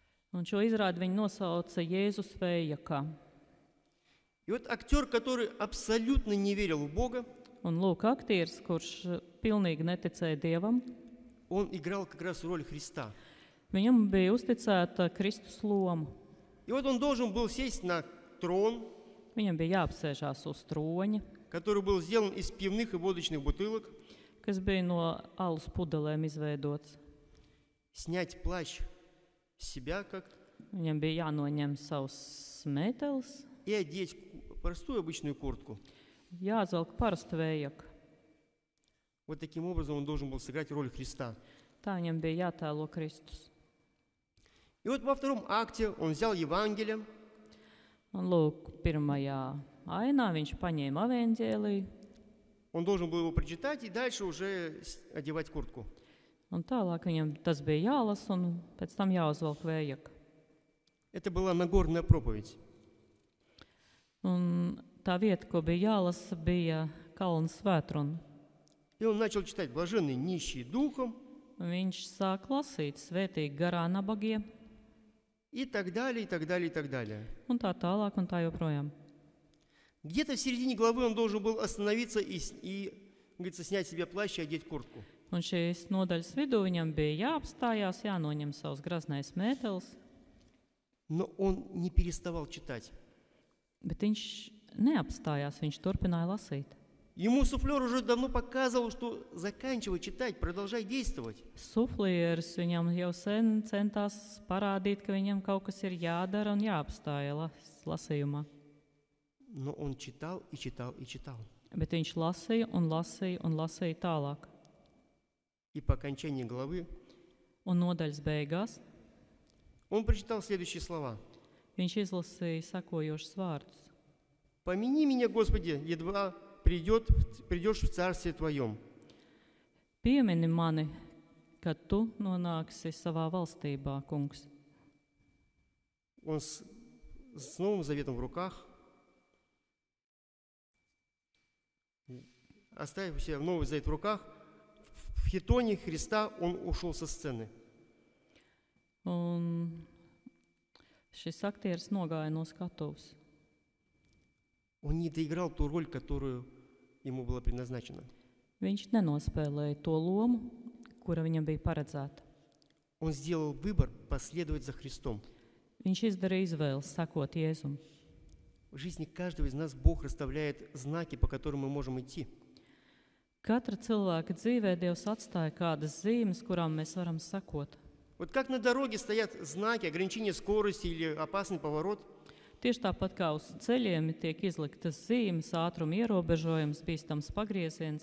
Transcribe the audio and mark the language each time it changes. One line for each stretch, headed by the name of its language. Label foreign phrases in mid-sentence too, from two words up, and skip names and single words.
Latvian: Un šo izrādi viņi nosauca Jēzus Vējakā.
Russian: И вот актер, который абсолютно не верил в Бога,
Latvian: Un lūk, aktieris, kurš pilnīgi neticēja Dievam,
Russian: он играл как раз роль Христа.
Latvian: viņam bija uzticēta Kristus loma.
Russian: И вот он должен был сесть на трон,
Latvian: Viņam bija jāapsēžās uz troņa,
Russian: который был сделан из пивных и водочных бутылок,
Latvian: kas bija no alus pudelēm izveidots.
Russian: снять плащ с себя как
Latvian: Viņam bija jānoņem savs mētelis,
Russian: и одеть простую обычную куртку.
Latvian: jāatvelk parastu vējaku.
Russian: Вот таким образом он должен был сыграть роль Христа.
Latvian: Tā viņam bija jātēlo Kristus.
Russian: И вот во втором акте он взял Евангелие,
Latvian: Un lūk, pirmajā ainā viņš paņēma evaņģēliju,
Russian: он должен был его прочитать и дальше уже одевать куртку.
Latvian: un tālāk viņam tas bija jālasa, un pēc tam jāuzvelk vējaka.
Russian: Это была Нагорная проповедь.
Latvian: Un tā vieta, ko bija jālasa, bija Kalna svētruna.
Russian: И он начал читать «Блаженные нищие духом»
Latvian: Viņš sāk lasīt svētīgi garā nabagie,
Russian: и так далее, и так далее, и так далее.
Latvian: un tā tālāk, un tā joprojām.
Russian: Где-то в середине главы он должен был остановиться и говорится, снять себе плащ и одеть куртку.
Latvian: Un šīs nodaļas vidū viņam bija jāapstājās, jānoņem savs graznais mētelis,
Russian: Но он не переставал читать.
Latvian: bet viņš neapstājās, viņš turpināja lasīt.
Russian: Ему суфлер уже давно показывал, что заканчивай читать, продолжай действовать.
Latvian: Suflieris viņam jau sen centās parādīt, ka viņam kaut kas ir jādara un jāapstāja lasījumā.
Russian: Но он читал и читал и читал.
Latvian: Bet viņš lasīja un lasīja un lasīja tālāk.
Russian: И по окончании главы
Latvian: Un nodaļas beigās
Russian: он прочитал следующие слова.
Latvian: viņš izlasīja sekojošus vārdus.
Russian: «Помяни меня, Господи, едва придешь в Царствие Твоем».
Latvian: Piemini mani, kad tu nonāksi savā valstībā, kungs.
Russian: Он с Новым Заветом в руках, оставив у себя Новый Завет в руках, в хитоне Христа он ушел со сцены.
Latvian: Un šis aktieris nogāja no skatuves.
Russian: Он не доиграл ту роль, которую ему была предназначена.
Latvian: Viņš nenospēlēja to lomu, kura viņam bija paredzēta.
Russian: Он сделал выбор последовать за Христом.
Latvian: Viņš izdarīja izvēli sekot Jēzum.
Russian: В жизни каждого из нас Бог расставляет знаки, по которым мы можем идти.
Latvian: Katra cilvēka dzīvē Dievs atstāja kādas zīmes, kurām mēs varam sekot.
Russian: Вот как на дороге стоят знаки, ограничения скорости или опасный поворот,
Latvian: Tieši tāpat kā uz ceļiem tiek izliktas zīmes, ātruma ierobežojums, bīstams pagrieziens,